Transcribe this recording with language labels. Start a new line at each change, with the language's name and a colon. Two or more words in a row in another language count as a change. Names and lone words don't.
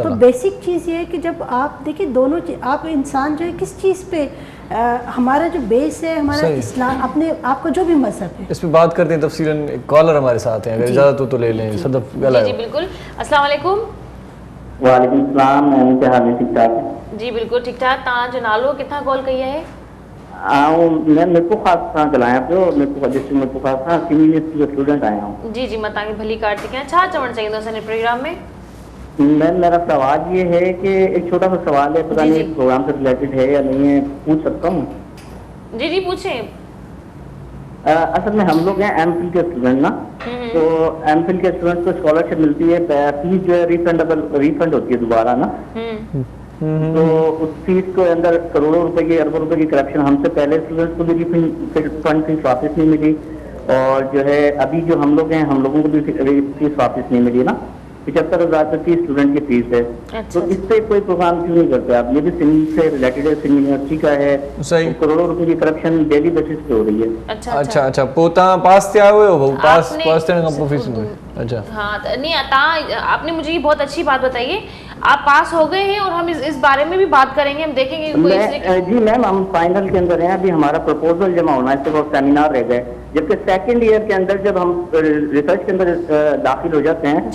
Urdu: تو بیسک چیز یہ ہے کہ جب آپ دیکھیے دونوں آپ انسان جو ہے کس چیز پہ ہمارا جو بیس ہے، ہمارا اسلام، اپنے آپ کا جو بھی مذہب ہے، اس پر بات کرتے ہیں تفصیلاً. ایک کالر ہمارے ساتھ ہیں، اگر اجازت ہو تو لے لیں.
Sindhi: सदफ गला
Urdu: جی بالکل۔ السلام علیکم. وعلیکم السلام۔ کیا حال ہے؟ ٹھیک ٹھاک
Sindhi: जी बिल्कुल ठीक ठाक। तव्हां जो नालो किथां कॉल कई है? मैं मिरपुर ख़ास सां ॻाल्हायां पियो, मिरपुर डिस्ट्रिक्ट मिरपुर ख़ास सां सीनियर जो स्टूडेंट
Urdu: آیا ہوں.
Sindhi: जी मां तव्हांखे भली कार थी कयां, छा चवणु चाहींदो असांजे प्रोग्राम में?
Urdu: میم میرا سوال یہ ہے کہ ایک چھوٹا سا سوال ہے، پتا نہیں پروگرام سے ریلیٹڈ ہے یا نہیں ہے، پوچھ سکتا ہوں? جی پوچھیں. اصل میں ہم لوگ ہیں MPhil کے اسٹوڈنٹ نا، تو MPhil کے اسٹوڈنٹ کو اسکالرشپ ملتی ہے، فیس جو ہے ریفنڈ ہوتی ہے دوبارہ نا. تو اس فیس کے اندر کروڑوں روپے کی، اربوں روپے کی کرپشن، ہم سے پہلے اسٹوڈنٹس کو بھی پھر فنڈ فیس واپس نہیں ملی، اور جو ہے ابھی جو ہم لوگ ہیں، ہم لوگوں کو بھی فیس واپس نہیں ملی نا. 75,000 روپے فیس اسٹوڈنٹ کی فیس ہے. اچھا, تو اس پہ کوئی پروگرام کیوں نہیں کرتے آپ؟ یہ بھی سندھ سے ریلیٹڈ ہے، سندھ یونیورسٹی کا ہے. صحیح. تو کروڑوں روپے کی کرپشن
English: daily basis
Urdu: پہ ہو رہی ہے. اچھا اچھا,
Sindhi: पोइ तव्हां पास थिया हुयो भाऊ? पास
Urdu: آپ نے--
Sindhi: थियण खां पोइ फीस मिली? अच्छा
Urdu: ہاں نہیں آپ نے مجھے یہ بہت اچھی بات بتائی ہے، آپ پاس ہو گئے ہیں اور ہم اس بارے میں بھی بات کریں گے، ہم دیکھیں گے کوئی اس لیے جی میم، ہم فائنل کے اندر ہیں، ابھی ہمارا پروپوزل جمع ہونا ہے، صرف سیمینار رہ گئے. جبکہ
English: second year
Urdu: کے اندر جب ہم ریسرچ کے اندر داخل ہو جاتے ہیں,